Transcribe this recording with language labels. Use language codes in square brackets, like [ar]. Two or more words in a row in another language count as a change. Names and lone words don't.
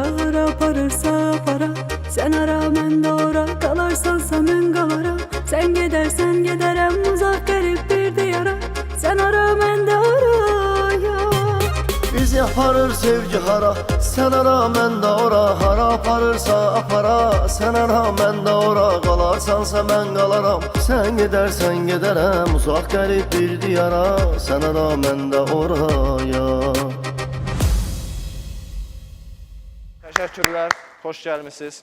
[az] Hara aparırsa para, sen ara [tr] ben de ora. Kalarsansa ben kalaram, sen gidersen giderem. Uzak garip bir diyara, sen ara ben de oraya. [az] Bizi aparır sevgi hara, sen ara mən də ora. Hara aparırsa apara, sen ara mən də ora. Qalarsansa mən qalaram, sen gedərsən gedərəm. Uzaq qərib bir diyara, sen ara mən də oraya. Təşəkkürlər, xoş gəlmisiniz.